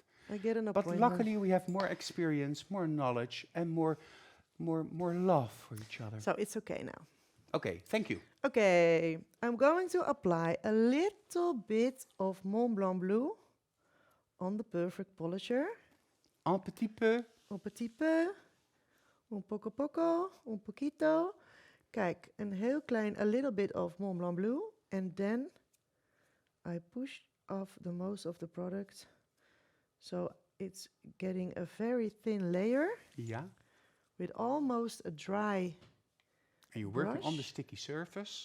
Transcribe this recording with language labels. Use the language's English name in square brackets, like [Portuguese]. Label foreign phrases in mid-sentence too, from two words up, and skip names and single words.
[English] I get an But appointment. luckily we have more experience, more knowledge, and more love for each other. So it's okay now. Okay, thank you. Okay, I'm going to apply a little bit of Mont Blanc blue on the perfect polisher. [French] Un petit peu. Un petit peu. [Spanish] Un poco poco. Un poquito. [Dutch] Kijk, een heel klein, [English] a little bit of Mont Blanc blue. And then I push off the most of the product. So it's getting a very thin layer. Yeah. With almost a dry And you're working brush. on the sticky surface.